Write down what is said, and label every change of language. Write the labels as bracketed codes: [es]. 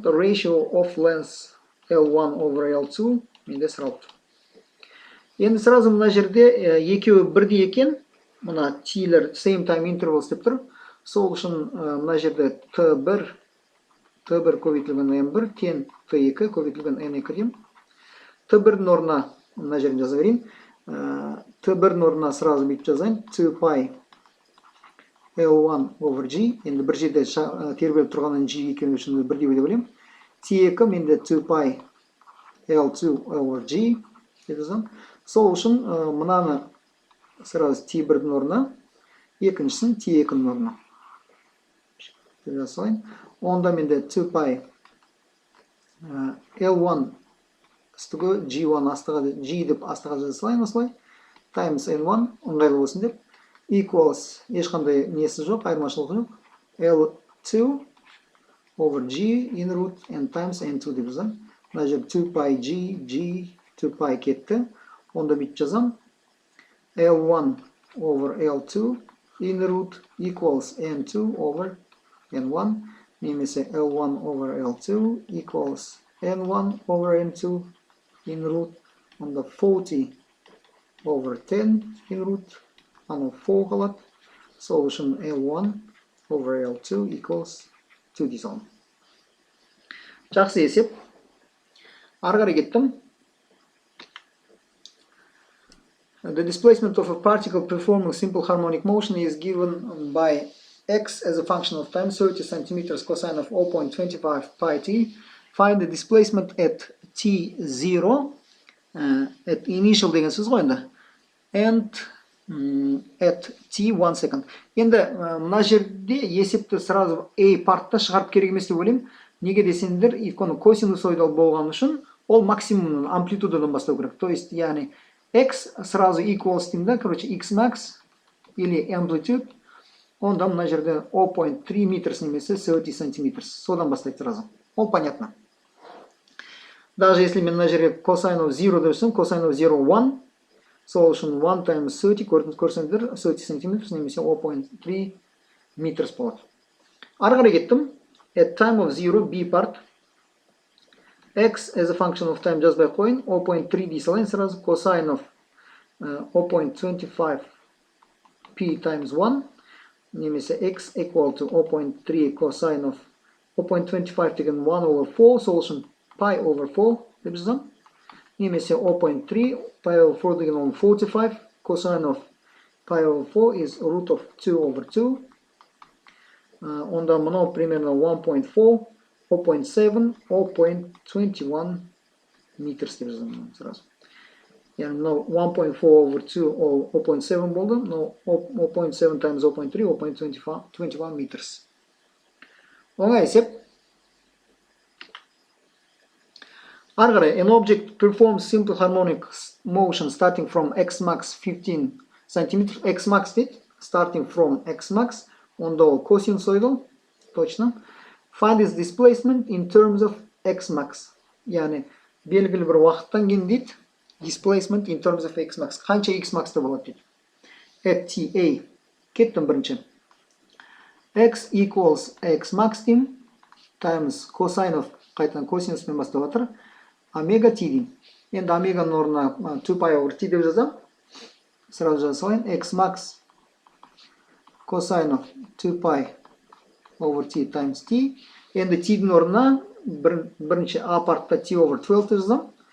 [en] The ratio of length L1 over L2 [kk] менде сұралды. Енді сразу мына жерде екеуі бірдей екен. Мына t-лер [en] same time intervals [kk] деп тұр. Сол үшін мына жерде t1 көбейтілген n1 тең t2 көбейтілген n2 деймін. t1-дің орнына мына жерін жаза берейін. t1-дің орнына сразу бүйтіп жазайын. [en] 2 pi L1 over G. [kk] Енді бір жерде тербеліп тұрғаннан G екені үшін бірдей деп ойлаймын. T2 менде 2 pi L2 over G деп жазам. Сол үшін мынаны сразу T1-дің орнына, екіншісін T2-ның орнына деп жасайын. Онда менде 2 pi L1 үстігі G1 астыға G деп астыға жасайын осылай. Times N1 ыңғайлы болсын деп. Equals ешқандай несі жоқ, айырмашылығы жоқ. [en] L2 over G in root n times n2 [kk] деп жазам. Мына жер 2 pi G, 2 pi кетті. Онда бүйтіп жазам. [en] L1 over L2 in root equals n2 over n1. Немесе L1 over L2 equals n1 over n2 in root. Онда 40 over 10 in root. [kk] Аны 4 қалады. [en] Solution L1 over L2 equals 2 [kk] дей салам. Жақсы есеп. Ары қарай кеттім. [en] The displacement of a particle performing simple harmonic motion is given by x as a function of time, 30 centimeters cosine of 0.25 pi t. Find the displacement at t0, [kk] at initial деген сөз ғой енді, [en] and at t1 second. [kk] Енді мына жерде есепті сразу A партта шығарып керек емес деп ойлаймын. Неге десеңдер, өйткені косинусоидал болған үшін ол максимум амплитудадан бастау керек. То есть, яғни x сразу equals деймін да, короче, x max или amplitude, онда мына жерде [en] 0.3 meters [kk] немесе [en] 30 centimeters. [kk] Содан бастайды сразу. Ол понятно. Даже если мен мына жерге [en] cosine of 0 [kk] дөрсем, cosine of 0 1, solution 1 times 30 көрсеңдер 30 centimeters немесе 0.3 meters болады. Ары қарай кеттім. [en] At time of 0, B part, x as a function of time [kk] жазбай қойын, [en] 0.3 дей салайын сразу, cosine of 0.25 p times 1, немесе x equal to 0.3 cosine of 0.25 деген 1 over 4, solution pi over 4 деп жазам. Немесе 0.3 pi over 4 деген 45, cosine of pi over 4 is root of 2 over 2. Онда мынау [ru] примерно [en] 1.4, [kk] 0.7 0.21 meters деп жазамын сразу. Яғни мынау 1.4 over 2 ол 0.7 болды, мынау 0.7 times 0.3 0.21 meters. Оңай есеп. [en] Ары қарай, an object performs simple harmonic motion starting from x max 15 cm. X max дейді, starting from x max, [kk] онда ол косинусоидал, [en] точно. Find its displacement in terms of x max. [kk] Яғни белгілі бір уақыттан кейін дейді, [en] displacement in terms of x max. [kk] Қанша x max'та болады дейді. At ta. Кеттім бірінші. [en] X equals x max деймін, times cosine of, [kk] қайтадан косинуспен бастап жатыр, [en] омега t деймін. [kk] Енді омеганың орнына 2 pi over t деп жазам. Сразу жаза салайын. [en] X max cosine of 2 pi over t times t. [kk] Енді t-дің орнына бірінші a партта [en] t over 12 [kk] деп жазам.